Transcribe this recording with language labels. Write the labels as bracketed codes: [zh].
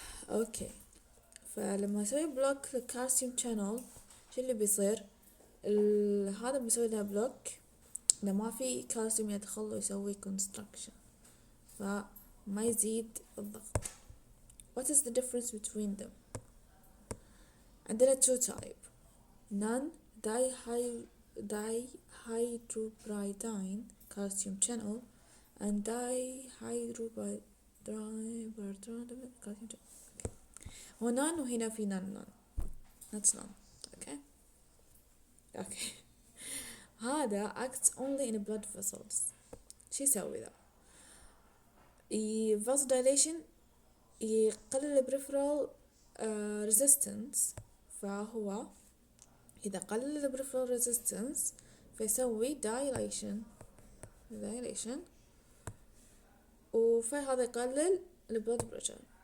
[ar] اوكي، فلما اسوي بلوك للكالسيوم شانل شو اللي بيصير؟ هذا بيسوي لها بلوك انه ما في كالسيوم يدخل ويسوي كونستراكشن، فما يزيد الضغط. [en] what is the difference between them؟ [ar] عندنا [en] two type non dihydropyridine calcium channel and dihydropyridine calcium channel. [ar] هو نان وهنا في نان [en] that's none. [ar] اوكي هذا [en] acts only in blood vessels. [ar] شو يسوي ذا؟ vasodilation، يقلل peripheral resistance. فهو إذا قلل peripheral resistance فيسوي dilation، وفهذا يقلل blood pressure.